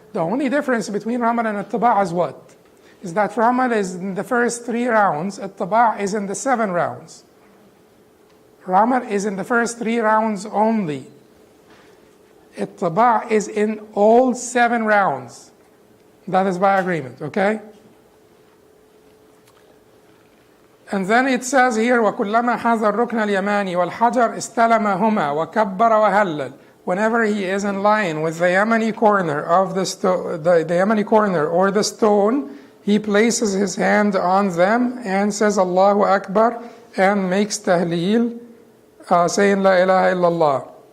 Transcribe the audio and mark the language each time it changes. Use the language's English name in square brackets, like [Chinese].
[English] The only difference between Ramal and Attire is what? Is that Ramal is in the first 3 rounds, Attire is in the 7 rounds. Ramal is in the first 3 rounds only. Attire is in all 7 rounds. That is by agreement, okay? And then it says here, [Arabic] وَكُلَّمَا حَذَا الرُّكْنَ الْيَمَانِ وَالْحَجَرْ اسْتَلَمَهُمَا وَكَبَّرَ وَهَلَّلْ. [English] Whenever he is in line with the Yemeni corner of the Yemeni corner or the stone, he places his hand on them and says Allahu Akbar and makes tahleel, saying La ilaha illallah.